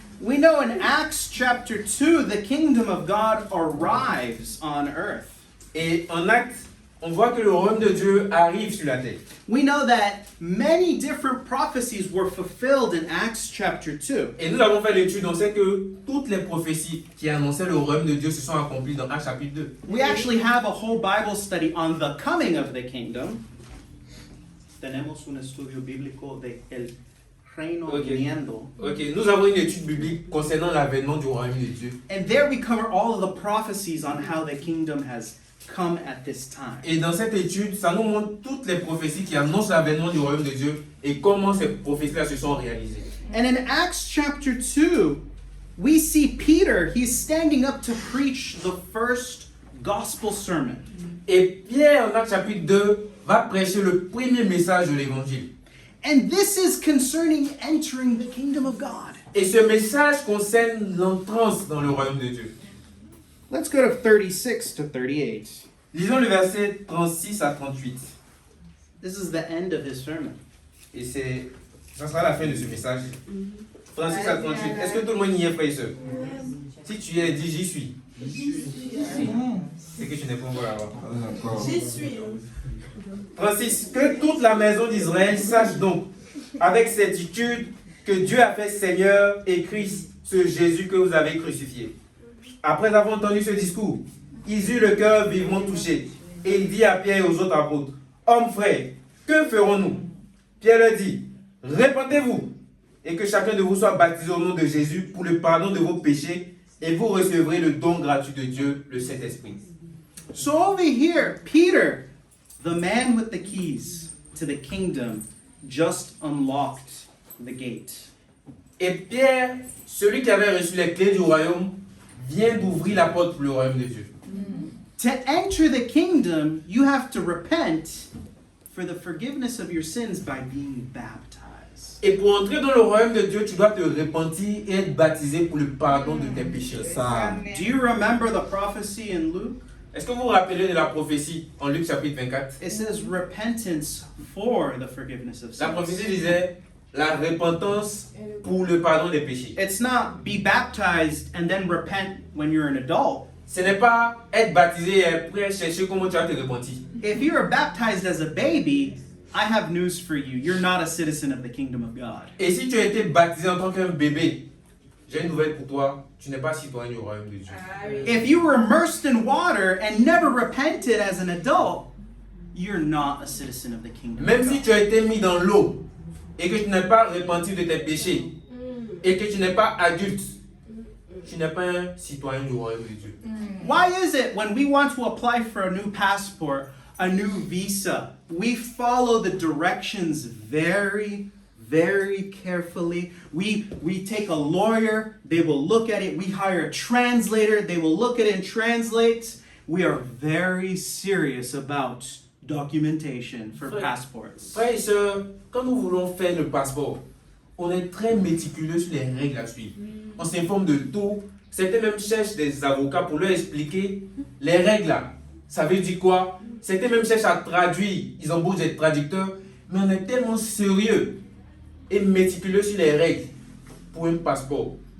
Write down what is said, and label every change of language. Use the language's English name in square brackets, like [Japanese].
[English] We know in Acts chapter 2, the kingdom of God arrives on earth. [French] Et en Actes, on voit que le royaume de Dieu arrive sur la terre. [English] We know that many different prophecies were fulfilled in Acts chapter 2. [French] Et nous avons fait l'étude, on sait que toutes les prophéties qui annonçaient le royaume de Dieu se sont accomplies dans Actes chapitre 2. [English] We actually have a whole Bible study on the coming of the kingdom. [Spanish] Tenemos un estudio bíblico de el reino viniendo. [French] Ok, nous avons une étude biblique concernant l'avènement du royaume de Dieu. [English] And there we cover all of the prophecies on how the kingdom has come at this time. [French] Et dans cette étude, ça nous montre toutes les prophéties qui annoncent l'avènement du royaume de Dieu et comment ces prophéties-là se sont réalisées. [English] And in Acts chapter 2, we see Peter, he's standing up to preach the first gospel sermon. [French] Et Pierre, en Actes chapitre 2, va prêcher le premier message de l'évangile. [English] And this is concerning entering the kingdom of God. [French] Et ce message concerne l'entrance dans le royaume de Dieu. [English] Let's go to 36 to 38. [French] Lisons le verset 36 à 38. [English] This is the end of his sermon. [French] Et ça sera la fin de ce message. 36 à 38. Est-ce que tout le monde y est, frère et sœur? Si tu y es, dis j'y suis. C'est que tu n'es pas encore là-bas. J'y suis. 36. Que toute la maison d'Israël sache donc avec certitude que Dieu a fait Seigneur et Christ ce Jésus que vous avez crucifié. Après avoir entendu ce discours, ils eurent le cœur vivement touché. Et il dit à Pierre et aux autres apôtres, hommes frères, que ferons-nous? Pierre leur dit, répentez-vous et que chacun de vous soit baptisé au nom de Jésus pour le pardon de vos péchés et vous recevrez le don gratuit de Dieu, le Saint-Esprit. [English] So over here, Peter, the man with the keys to the kingdom, just unlocked the gate. [French] Et Pierre, celui qui avait reçu les clés du royaume, vient d'ouvrir la porte pour le royaume de Dieu. [English] To enter the kingdom, you have to repent for the forgiveness of your sins by being baptized. [French] Et pour entrer dans le royaume de Dieu, tu dois te repentir et être baptisé pour le pardon de tes péchés. ça. [English] Do you remember the prophecy in Luke? [French] Est-ce que vous vous rappelez de la prophétie en Luc chapitre 24? [English] It says repentance for the forgiveness of [French] La [English] sins. [French] prophétie disait la repentance pour le pardon des péchés. [English] It's not be baptized and then repent when you're an adult. [French] Ce n'est pas être baptisé et après chercher comment tu vas te repentir. [English] If you are baptized as a baby, I have news for you. You're not a citizen of the kingdom of God. [French] Et si tu as été baptisé en tant qu'un bébé, j'ai une nouvelle pour toi, tu n'es pas citoyen du royaume de Dieu. [English] If you were immersed in water and never repented as an adult, you're not a citizen of the kingdom [French] Même [English] of [French] si [English] God. [French] tu as été mis dans l'eau et que tu n'es pas repenti de tes péchés et que tu n'es pas adulte, tu n'es pas un citoyen du royaume de Dieu. [English] Why is it when we want to apply for a new passport, a new visa, we follow the directions very, very carefully? We take a lawyer, they will look at it. We hire a translator, they will look at it and translate. We are very serious about documentation for [French] Frère. [English] passports. [French] Frères et sœurs, quand nous voulons faire le passeport, on est très méticuleux sur les règles à suivre. On s'informe de tout. Certains même cherchent des avocats pour leur expliquer les règles là. Ça veut dire quoi? Certains même cherchent à traduire. Ils embauchent des traducteurs. Mais on est tellement sérieux et méticuleux sur les règles pour un passeport.